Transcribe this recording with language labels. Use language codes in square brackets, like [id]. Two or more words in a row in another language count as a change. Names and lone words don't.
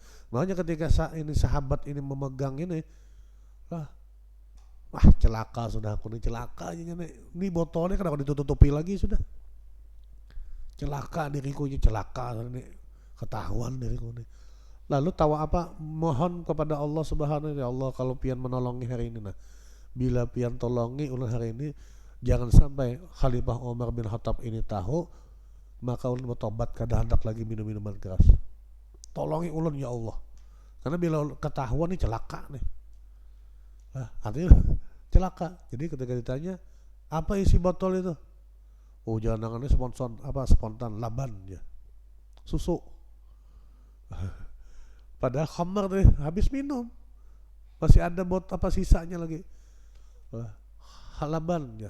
[id] Makanya ketika ini sahabat ini memegang ini, lah, wah celaka sudah, aku ini celaka aja nih. Ini botolnya kenapa ditutupi lagi sudah? Celaka diriku ini, celaka ini, ketahuan diriku ini. [bjn] Lalu tahu apa, mohon kepada Allah [ar] سبحانه وتعالى, [bjn] ya Allah kalau pian menolongi hari ini, nah bila pian tolongi ulun hari ini, jangan sampai Khalifah Umar bin Khattab ini tahu, maka ulun bertobat kada hendak lagi minum minuman keras. Tolongi ulun ya Allah, [id] karena bila ketahuan nih celaka nih. Nah, artinya celaka. Jadi ketika ditanya apa isi botol itu, oh jangan-jangan spontan laban ya, susu. Padahal khamar tuh habis minum, masih ada sisanya lagi, laban ya.